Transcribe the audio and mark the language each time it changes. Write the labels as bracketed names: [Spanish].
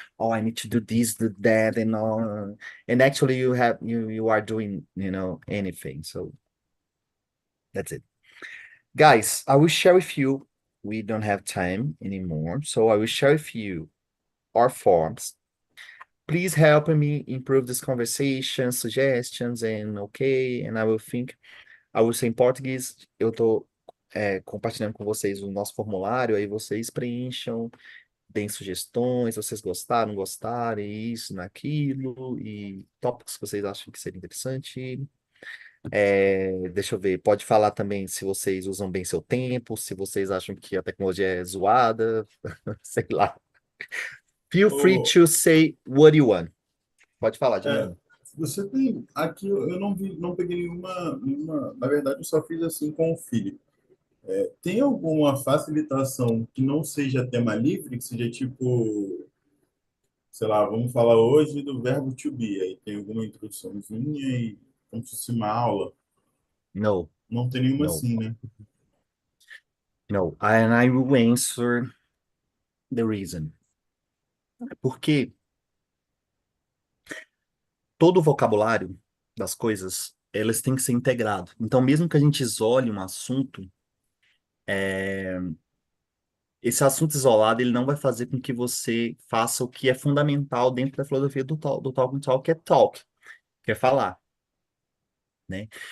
[English] Oh, I need to do this, do that, and all. And actually you are doing, anything. So that's it. Guys, I will share with you, we don't have time anymore, so I will share with you our forms. Please help me improve this conversation, suggestions, and okay, and I will say [Portuguese] em português, eu tô compartilhando com vocês o nosso formulário, aí vocês preencham, deem sugestões, se vocês gostaram, não gostaram, isso, naquilo, e tópicos que vocês acham que seria interessante. Deixa eu ver, pode falar também se vocês usam bem seu tempo, se vocês acham que a tecnologia é zoada, sei lá. [English] Feel free Ô, to say what you want. [Portuguese] Pode falar, é, Juliana. você tem. Aqui eu não vi, não peguei nenhuma. Na verdade, eu só fiz assim com o Felipe. Tem alguma facilitação que não seja tema livre, que seja tipo, sei lá, vamos falar hoje do verbo to be, aí tem alguma introduçãozinha e como se fosse uma aula. [English] No, [Portuguese] Não tem nenhuma [English] no, [Portuguese] assim, né? [English] no. And I will answer the reason. [Portuguese] Porque todo o vocabulário das coisas, elas têm que ser integrado. Então, mesmo que a gente isole um assunto, esse assunto isolado, ele não vai fazer com que você faça o que é fundamental dentro da filosofia do talk and talk, que é falar, né?